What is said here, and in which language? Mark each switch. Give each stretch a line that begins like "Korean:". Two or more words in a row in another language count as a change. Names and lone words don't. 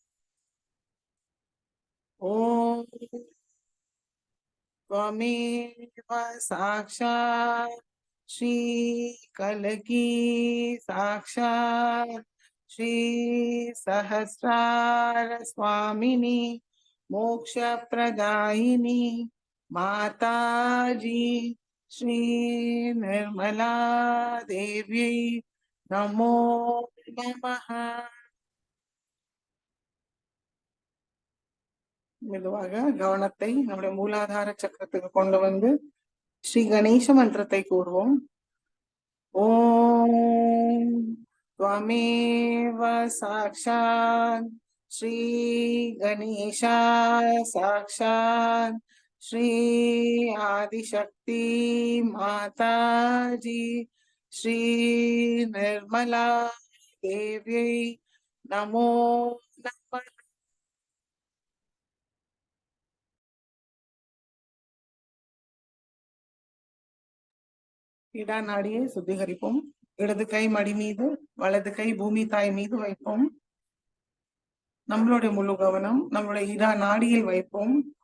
Sanskrit: ॐ त्वमेव साक्षात् श्री कल्की साक्षात् श्री सहस्रार स्वामिनी मोक्ष प्रदायिनी माताजी श्री निर्मला देव्यै नमो नमः।
Tamil: மெதுவாக கவனத்தை நம்முடைய மூலாதார சக்கரத்துக்கு கொண்டு வந்து ஸ்ரீ கணேச மந்திரத்தை கூறுவோம்.
Sanskrit: ஓம் त्वमेव साक्षात् श्री गणेशा साक्षात् श्री आदिशक्ति माताजी श्री निर्मला देव्यै नमो नमः।
Tamil: இடா நாடியை சுத்திகரிப்போம். இடது கை மடி மீது, வலது கை பூமி தாய் மீது வைப்போம். நம்மளுடைய முழு கவனம் நம்மளுடைய இடா நாடியில் வைப்போம்.